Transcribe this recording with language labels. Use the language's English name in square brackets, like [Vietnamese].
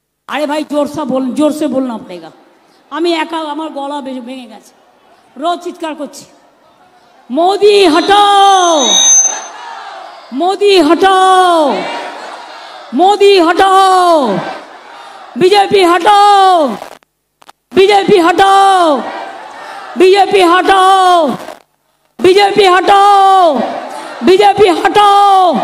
[Hindi] अरे भाई जोर से बोलना पड़ेगा। [Bangla] আমি একা আমার গলা ভেঙে গেছে, রোজ চিৎকার করছি। [Hindi] मोदी हटाओ, मोदी हटाओ, मोदी हटाओ, बीजेपी हटाओ, बीजेपी हटाओ, बीजेपी हटाओ, बीजेपी हटाओ, बीजेपी हटाओ।